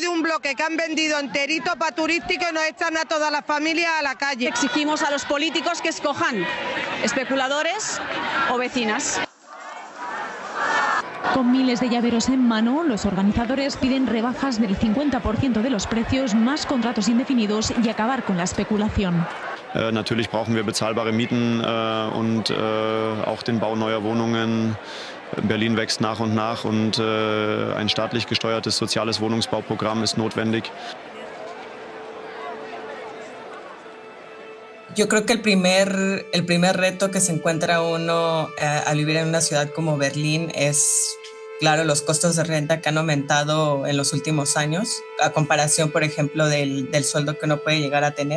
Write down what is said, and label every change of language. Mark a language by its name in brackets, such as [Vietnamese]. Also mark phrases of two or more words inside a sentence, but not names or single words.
[Spanish] De un bloque que han vendido enterito para turístico y nos echan a toda la familia a la calle. Exigimos a los políticos que escojan especuladores o vecinas. Con miles de llaveros en mano, los organizadores piden rebajas del 50% de los precios, más contratos indefinidos y acabar con la especulación. [German] Natürlich brauchen wir bezahlbare Mieten und auch den Bau neuer Wohnungen. Berlin wächst nach und ein staatlich gesteuertes soziales Wohnungsbauprogramm ist notwendig. [Spanish] Yo creo que el primer reto que se encuentra uno al vivir en una ciudad como Berlín es, claro, los costos de renta que han aumentado en los últimos años, a comparación, por ejemplo, del sueldo que uno puede llegar a tener.